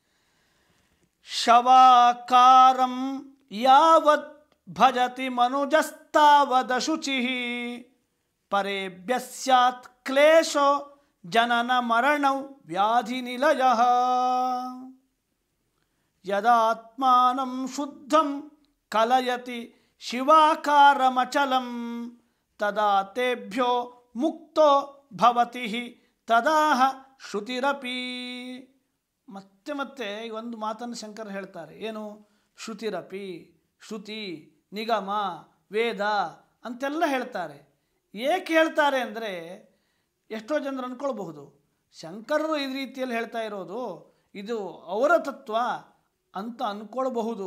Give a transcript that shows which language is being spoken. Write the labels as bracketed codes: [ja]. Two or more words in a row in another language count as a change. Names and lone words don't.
[sa] ಶವಾಕಾರಂ ಯಾವತ್ ಭಜತಿ ಮನುಜಸ್ತಾವದಶುಚಿ ಪರೇಭ್ಯ ಸ್ಯಾತ್ ಕ್ಲೇಶೋ ಜನನ ಮರಣೌ ವ್ಯಾಧಿ ನಿಲಯಃ ಯದಾತ್ಮಾನಂ ಶುದ್ಧಂ ಕಲಯತಿ ಶಿವಾಕಾರಮಚಲಂ ತದಾ ತೇಭ್ಯೋ ಮುಕ್ತೋ ಭವತಿ ತದಾಹ ಶ್ರುತಿರಪಿ. [kn] ಮತ್ತೆ ಮತ್ತೆ ಒಂದು ಮಾತನ್ನು ಶಂಕರ ಹೇಳ್ತಾರೆ. ಏನು? ಶ್ರುತಿರಪಿ, ಶ್ರುತಿ, ನಿಗಮ, ವೇದ ಅಂತೆಲ್ಲ ಹೇಳ್ತಾರೆ. ಏಕೆ ಹೇಳ್ತಾರೆ ಅಂದರೆ ಎಷ್ಟೋ ಜನರು ಅಂದ್ಕೊಳ್ಬಹುದು ಶಂಕರರು ಈ ರೀತಿಯಲ್ಲಿ ಹೇಳ್ತಾ ಇರೋದು ಇದು ಅವರ ತತ್ವ ಅಂತ ಅಂದ್ಕೊಳ್ಬಹುದು.